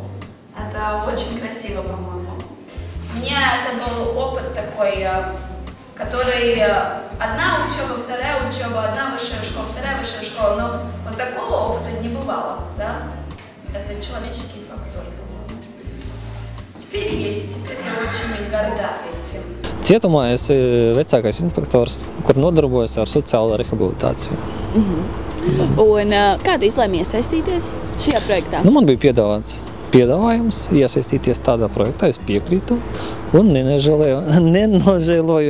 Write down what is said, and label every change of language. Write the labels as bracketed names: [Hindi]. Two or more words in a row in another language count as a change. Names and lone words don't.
[Russian] Это очень красиво, по-моему. У меня это был опыт такой, который одна учеба, вторая учеба, одна высшая школа, вторая высшая школа, но вот такого опыта не бывало, да? Это человеческий фактор, по-моему. Теперь есть, теперь я очень горда этим. [Latvian] Cietumā es vecākais inspektors, kur nodarbojas ar sociālo rehabilitāciju. Un kāda izlēma iesaistīties šajā projektā? Nu, man bija piedāvājums iesaistīties tādā projektā, es piekrītu un nenožēloju.